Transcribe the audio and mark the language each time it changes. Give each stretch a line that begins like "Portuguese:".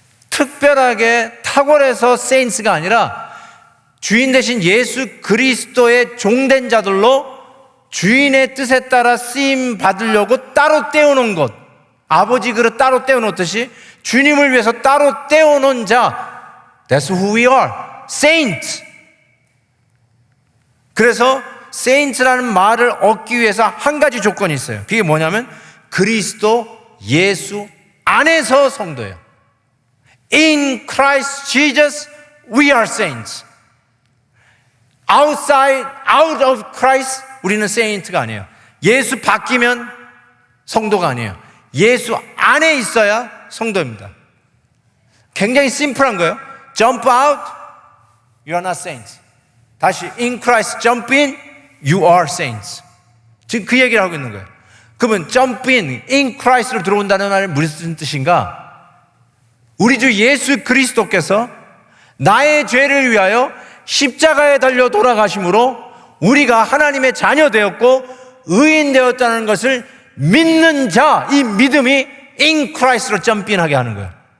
Korean: 특별하게 탁월해서 saints가 아니라 주인 대신 예수 그리스도의 종된 자들로 주인의 뜻에 따라 쓰임 받으려고 따로 떼어놓은 것, 아버지 그릇 따로 떼어놓듯이 주님을 위해서 따로 떼어놓은 자,
English: that's who we are, saints.
Korean: 그래서 saints라는 말을 얻기 위해서 한 가지 조건이 있어요. 그게 뭐냐면 그리스도 예수 안에서 성도예요.
English: In Christ Jesus we are saints. out of Christ
Korean: 우리는 saint가 아니에요. 예수 바뀌면 성도가 아니에요. 예수 안에 있어야 성도입니다. 굉장히 심플한 거예요.
English: Jump out, you are not saints. 다시 in Christ jump in, you are saints.
Korean: 지금 그 얘기를 하고 있는 거예요. 그러면
English: jump in Christ
Korean: 로 들어온다는 말은 무슨 뜻인가? 우리 주 예수 그리스도께서 나의 죄를 위하여 십자가에 달려 돌아가심으로 우리가 하나님의 자녀 되었고 의인 되었다는 것을 믿는 자, 이 믿음이 in Christ로 점핑하게 하는 거예요.